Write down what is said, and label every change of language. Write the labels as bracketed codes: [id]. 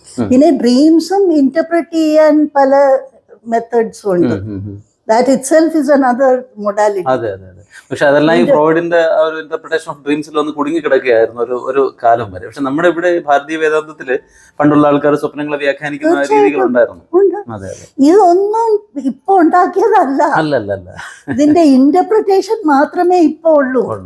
[ml] പിന്നെ ഡ്രീംസും ഇന്റർപ്രറ്റ് ചെയ്യാൻ പല മെത്തേഡ്സും ഉണ്ട്. [en] That itself is another modality. [ml] അതെ അതെ അതെ. പക്ഷെ അതെല്ലാം ഈ ഫ്രോയിഡിന്റെ ഒരു ഇന്റർപ്രിട്ടേഷൻ ഓഫ് ഡ്രീംസിൽ ഒന്ന് കുടുങ്ങി കിടക്കുകയായിരുന്നു ഒരു കാലം വരെ. പക്ഷെ നമ്മുടെ ഇവിടെ ഭാരതീയ വേദാന്തത്തില് പണ്ടുള്ള ആൾക്കാർ സ്വപ്നങ്ങളെ വ്യാഖ്യാനിക്കുന്ന രീതികളുണ്ടായിരുന്നു. അതെ അതെ. ഇതൊന്നും ഇപ്പൊ ഉണ്ടാക്കിയതല്ല. അല്ലല്ല. ഇതിന്റെ ഇന്റർപ്രിട്ടേഷൻ മാത്രമേ ഇപ്പൊ ഉള്ളൂ.